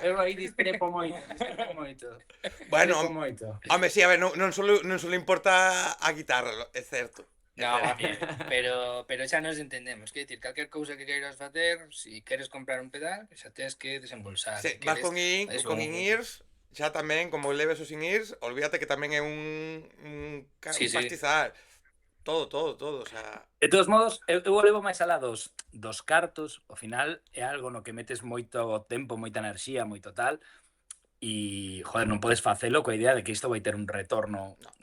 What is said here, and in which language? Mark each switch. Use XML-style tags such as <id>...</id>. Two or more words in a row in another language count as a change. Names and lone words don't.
<gl>Eu aí discrepo moito. Bueno, Discrepo moito. home, sí, a ver, non solo importa a guitarra, é certo. É No, certo. pero xa nos entendemos. Quer dicir, calquer cousa que queiras facer, si queres comprar un pedal, xa tes que desembolsar. Se Si vas queres, con in-ears, xa tamén, como leves os in-ears, olvídate que tamén é Sí, un sí. pastizal. Todo, o sea... De todos modos, eu o levo máis alá dos cartos, ao final é algo no que metes moito tempo, moita enerxía, moito tal, e, joder, non podes facelo coa idea de que isto vai ter un retorno, sabes?</gl>